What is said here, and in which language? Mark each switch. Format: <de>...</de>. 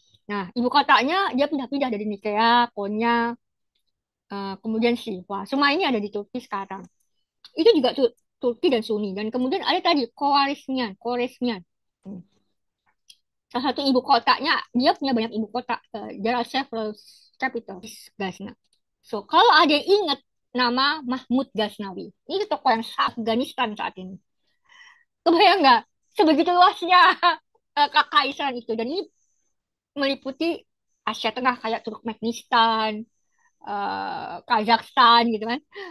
<id>Nah, ibu kotanya dia pindah-pindah dari Nikea, Konya, kemudian Silva. Semua ini ada di Turki sekarang. Itu juga Turki dan Sunni. Dan kemudian ada tadi Kowarismian, Koresmian. Hmm. Salah satu ibu kotanya, dia punya banyak ibu kota.</id> <en>There are several capitals, Ghazni.</en> <id>So, kalau ada yang ingat nama Mahmud Ghaznawi, ini tokoh yang Afghanistan saat ini. Kebayang nggak? Sebegitu luasnya kekaisaran itu. Dan ini meliputi Asia Tengah kayak Turkmenistan, Kazakhstan gitu kan.</id>